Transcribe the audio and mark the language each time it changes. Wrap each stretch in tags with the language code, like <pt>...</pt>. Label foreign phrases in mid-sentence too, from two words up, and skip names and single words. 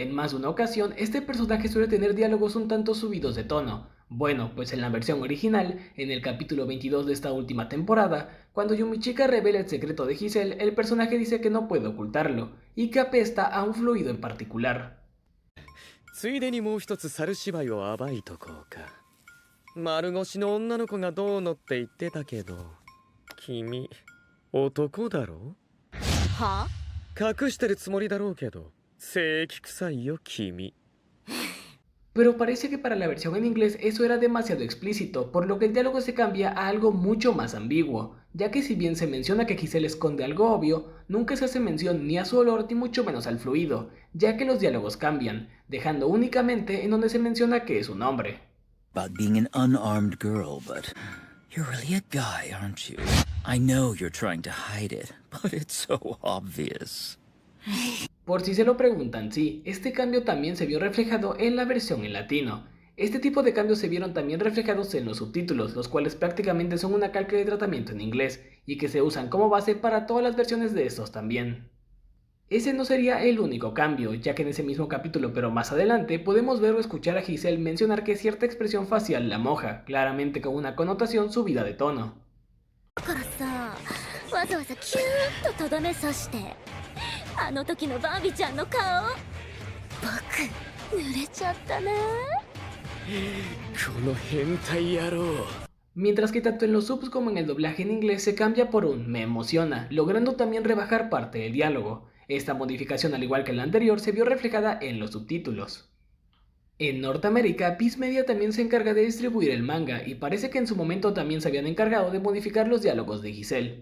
<es>En más de una ocasión, este personaje suele tener diálogos un tanto subidos de tono. Bueno, pues en la versión original, en el capítulo 22 de esta última temporada, cuando Yumichika revela el secreto de Giselle, el personaje dice que no puede ocultarlo, y que apesta a un fluido en particular.</es> <ja>ついでにもう一つ猿芝居を暴いとこうか。丸腰の女の子がどうのって言ってたけど、君男だろ？は？隠してるつもりだろうけど、正規臭いよ君。</ja> <es>Pero parece que para la versión en inglés eso era demasiado explícito, por lo que el diálogo se cambia a algo mucho más ambiguo, ya que si bien se menciona que Giselle esconde algo obvio, nunca se hace mención ni a su olor ni mucho menos al fluido, ya que los diálogos cambian, dejando únicamente en donde se menciona que es un hombre.</es> <en>About being an unarmed girl, but you're really a guy, aren't you? I know you're trying to hide it, but it's so obvious.</en> <es>Por si se lo preguntan, sí, este cambio también se vio reflejado en la versión en latino. Este tipo de cambios se vieron también reflejados en los subtítulos, los cuales prácticamente son una calca de tratamiento en inglés, y que se usan como base para todas las versiones de estos también. Ese no sería el único cambio, ya que en ese mismo capítulo, pero más adelante, podemos ver o escuchar a Giselle mencionar que cierta expresión facial la moja, claramente con una connotación subida de tono.</es> <ja>からさ、わざわざキューッととどめ刺して、あの時のバービちゃんの顔、僕濡れちゃったな。この変態野郎。</ja> <es>Mientras que tanto en los subs como en el doblaje en inglés se cambia por un me emociona, logrando también rebajar parte del diálogo. Esta modificación, al igual que la anterior, se vio reflejada en los subtítulos. En Norteamérica, Viz Media también se encarga de distribuir el manga, y parece que en su momento también se habían encargado de modificar los diálogos de Giselle.</es>